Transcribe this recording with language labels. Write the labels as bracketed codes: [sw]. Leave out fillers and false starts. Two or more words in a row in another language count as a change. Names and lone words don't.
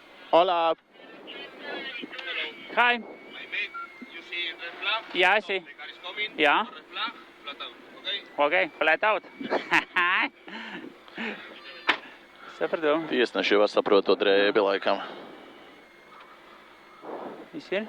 [es] Hola. [en] Hi. My mate, you see red flag? Yeah, I see. The car is coming. Yeah. Red flag, flat out, okay? Okay, flat out. [lv] Sapratu. Tiesneši jau saprot to drēbi laikam. Viss ir?